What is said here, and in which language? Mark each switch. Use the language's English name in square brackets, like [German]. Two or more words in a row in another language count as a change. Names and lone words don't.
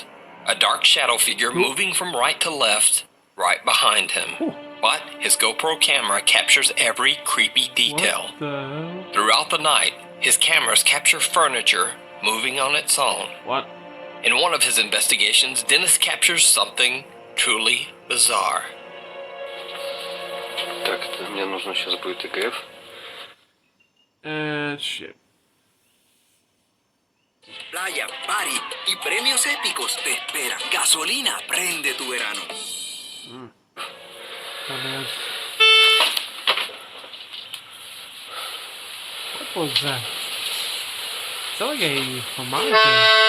[English] A dark shadow figure moving from right to left, right behind him. But his GoPro camera captures every creepy detail. What the hell? Throughout the night, his cameras capture furniture moving on its own. What? In one of his investigations, Dennis captures something truly bizarre. [Russian] Так, это мне нужно сейчас будет ИГФ. [English] Shit. [Spanish] Playa, party y premios épicos te esperan. Gasolina, prende tu verano. [English] Dumbass. What was that? It's like a harmonica.